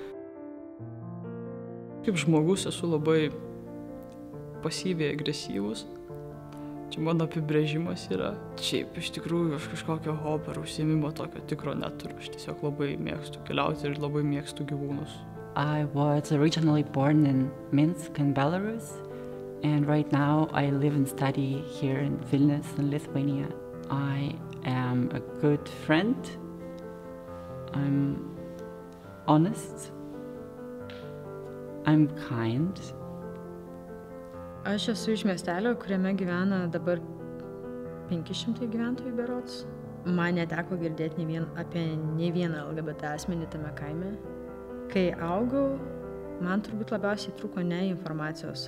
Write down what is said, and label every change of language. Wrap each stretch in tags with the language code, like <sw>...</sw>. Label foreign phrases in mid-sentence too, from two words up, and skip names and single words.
<lt>Kaip žmogus esu labai pasyviai agresyvus. Čia mano apibrėžimas yra. Šiaip iš tikrųjų aš kažkokio hobio ar užsiėmimo tokio tikro neturiu. Aš tiesiog labai mėgstu keliauti ir labai mėgstu gyvūnus.</lt> <en>I was originally born in Minsk in Belarus, and right now I live and study here in Vilnius in Lithuania. I am a good friend. I'm honest. I'm kind.</en> <lt>Aš esu iš miestelio, kuriame gyvena dabar 500 gyventojų berods. Man neteko girdėti apie nei vieną LGBT asmenį tame kaime. Kai augau, man turbūt labiausiai trūko ne informacijos.</lt>